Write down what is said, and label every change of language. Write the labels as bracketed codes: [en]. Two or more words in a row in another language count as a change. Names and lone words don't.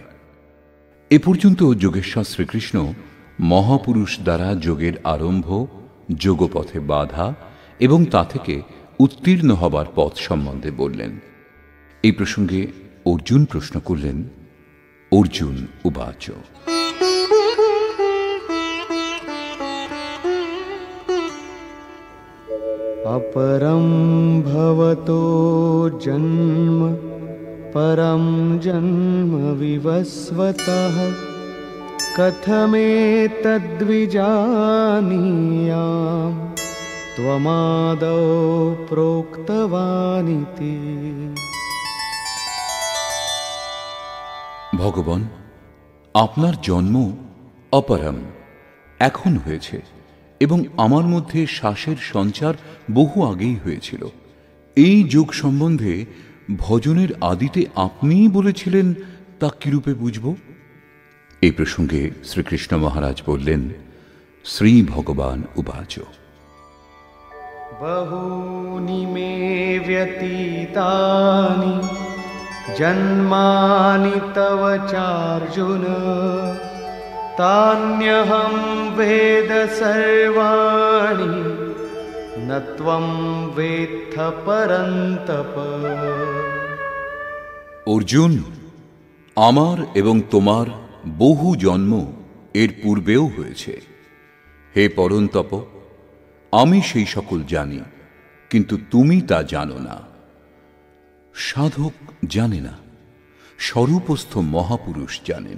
[bn] এ পর্যন্ত যোগেশ্বর শ্রীকৃষ্ণ মহাপুরুষ দ্বারা যোগের আরম্ভ, যোগপথে বাধা এবং তা থেকে উত্তীর্ণ হবার পথ সম্বন্ধে বললেন। এই প্রসঙ্গে অর্জুন প্রশ্ন করলেন, অর্জুন উবাচ। [sa] अपरं भवतो जन्म परं जन्म विवस्वतः कथमेतद्विजानीयाम् त्वमादौ प्रोक्तवानिति। [bn] ভগবান, আপনার জন্ম অপরম, এখন হয়েছে, এবং আমার মধ্যে শ্বাসের সঞ্চার বহু আগেই হয়েছিল। এই যোগ সম্বন্ধে ভজনের আদিতে আপনিই বলেছিলেন, তা কিরূপে বুঝব? এই প্রসঙ্গে শ্রীকৃষ্ণ মহারাজ বললেন, শ্রী ভগবান উবাচ। [sa] बहूनि मे व्यतीतानि जन्मानि तव चार्जुन तान्यहं वेद सर्वाणि न त्वं वेत्थ परन्तप। [bn] অর্জুন, আমার এবং তোমার বহু জন্ম এর পূর্বেও হয়েছে। হে পরন্তপ, আমি সেই সকল জানি, কিন্তু তুমি তা জানো না। সাধক জানে না, স্বরূপস্থ মহাপুরুষ জানেন।